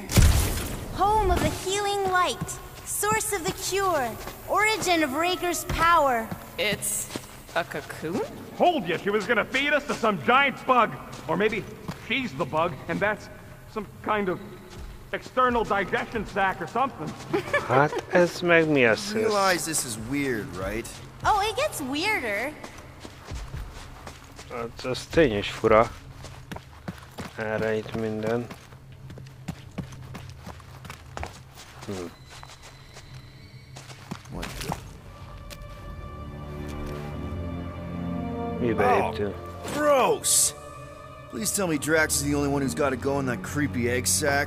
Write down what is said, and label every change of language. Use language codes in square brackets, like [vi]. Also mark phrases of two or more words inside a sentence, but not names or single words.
[en] Home of the healing light. Source of the cure. Origin of Raker's power. It's a cocoon? Told you she was gonna feed us to some giant bug. Or maybe she's the bug, and that's some kind of external digestion sac or something. [hu] Hát ez meg mi az? [en] You realize this is weird, right? Oh, it gets weirder. [hu] Hát az tényleg fura. Erre itt minden. [en] Oh, gross! Please tell me Drax is the only one who's got to go in that creepy egg sack.